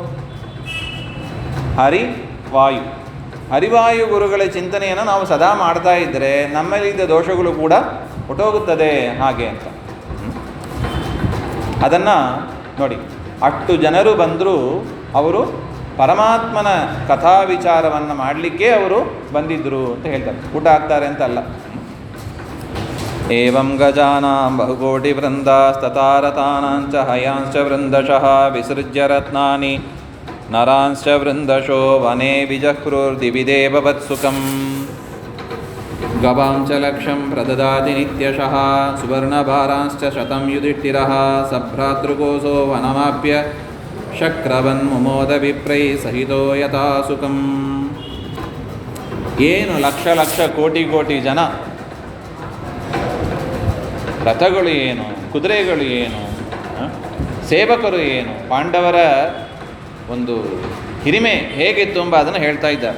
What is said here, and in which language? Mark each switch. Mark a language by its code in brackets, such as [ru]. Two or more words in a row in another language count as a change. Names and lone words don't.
[kn] ಹರಿವಾಯು ಗುರುಗಳ ಚಿಂತನೆಯನ್ನು ನಾವು ಸದಾ ಮಾಡ್ತಾ ಇದ್ದರೆ ನಮ್ಮಲ್ಲಿದ್ದ ದೋಷಗಳು ಕೂಡ ಹೊಟ್ಟೋಗುತ್ತದೆ ಹಾಗೆ ಅಂತ. ಅದನ್ನು ನೋಡಿ, ಅಷ್ಟು ಜನರು ಬಂದರೂ ಅವರು ಪರಮಾತ್ಮನ ಕಥಾ ವಿಚಾರವನ್ನು ಮಾಡಲಿಕ್ಕೆ ಅವರು ಬಂದಿದ್ದರು ಅಂತ ಹೇಳ್ತಾರೆ. ಊಟ ಆಗ್ತಾರೆ ಅಂತ ಅಲ್ಲ. [sa] ಏವಂ ಗಜಾನಾಂ ಬಹುಕೋಟಿ ವೃಂದಾಸ್ತತಾರತಾನಾಂಚ ಹಯಾಂಶ್ಚ ವೃಂದಶಃ ವಿಸೃಜ್ಯ ರತ್ನಾನಿ ನರಾಂಶ್ಚ ವೃಂದಶೋ ವನೇ ವಿಜಹ್ರುರ್ದಿವಿದೇವವತ್ಸುಖಂ ಗವಾಂಚ ಲಕ್ಷಂ ಪ್ರದದಾತಿ ನಿತ್ಯಶಃ ಸುವರ್ಣಭಾರಾಂಶ್ಚ ಶತಂ ಯುಧಿಷ್ಠಿರಃ ಸಭ್ರಾತೃಕೋಸೋ ವನಮಾಪ್ಯ ಶಕ್ರವನ್ಮುಮೋದ ವಿಪ್ರೈ ಸಹಿತೋ ಯಥಾ ಸುಖಂ. [kn] ಏನು ಲಕ್ಷ ಲಕ್ಷ ಕೋಟಿ ಕೋಟಿ ಜನ, ರಥಗಳು ಏನು, ಕುದುರೆಗಳು ಏನು, ಸೇವಕರು ಏನು, ಪಾಂಡವರ ಒಂದು ಹಿರಿಮೆ ಹೇಗಿತ್ತು ಎಂಬ ಅದನ್ನು ಹೇಳ್ತಾ ಇದ್ದಾರೆ.